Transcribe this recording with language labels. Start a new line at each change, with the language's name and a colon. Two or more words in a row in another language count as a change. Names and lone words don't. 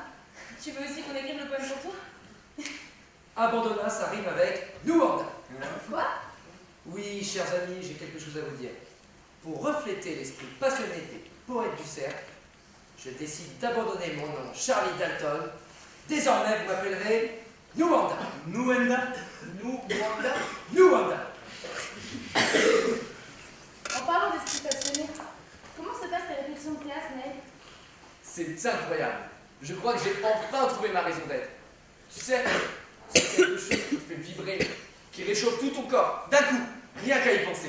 French: Tu veux aussi qu'on écrive le poème pour toi? Abandonna, ça rime avec Nouanda. Quoi? Oui, chers amis, j'ai quelque chose à vous dire. Pour refléter l'esprit passionné des poètes du cercle, je décide d'abandonner mon nom Charlie Dalton. Désormais, vous m'appellerez Nouanda. Nouenda. Nouanda. Nouanda. En parlant d'esprit passionné, comment se passent tes répétitions de théâtre, Nel? C'est incroyable. Je crois que j'ai enfin trouvé ma raison d'être. Tu sais, c'est quelque chose qui te fait vibrer, qui réchauffe tout ton corps, d'un coup, rien qu'à y penser.